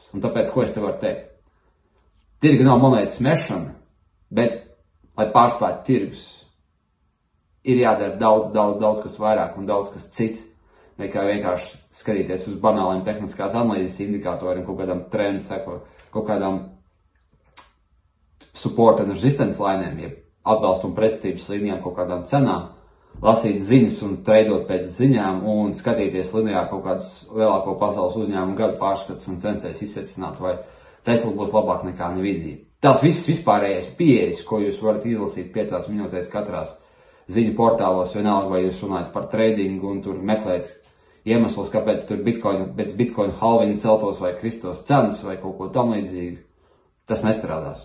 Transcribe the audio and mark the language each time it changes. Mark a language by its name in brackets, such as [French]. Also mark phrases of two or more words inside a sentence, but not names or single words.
[Latvian] Un tāpēc, ko es te varu teikt? Tirgi nav monētas mešana, bet, lai pārspētu tirgus, ir jādara daudz kas vairāk un daudz kas cits, nekā vienkārši skatīties uz banāliem tehniskās analīzes indikatoriem, kaut kādām trendu sekot, kaut kādām [English] support and resistance [Latvian] lainēm, jeb atbalstu un pretestības līnijām, kaut kādām cenām, lasīt ziņas un treidot pēc ziņām un skatīties lineāri kaut kādus lielāko pasaules uzņēmumu gadu pārskatus un censties izsecināt, vai Tesla būs labāk nekā Nvidia. Tās visas vispārējais pieejas, ko jūs varat izlasīt 5 minūtēs katrās ziņu portālos, vienalga, vai jūs runājat par tradingu un tur meklēt iemeslus, kāpēc tur Bitcoin halvini celtos vai kristos cenas vai kaut ko tam līdzīgu, tas nestrādās.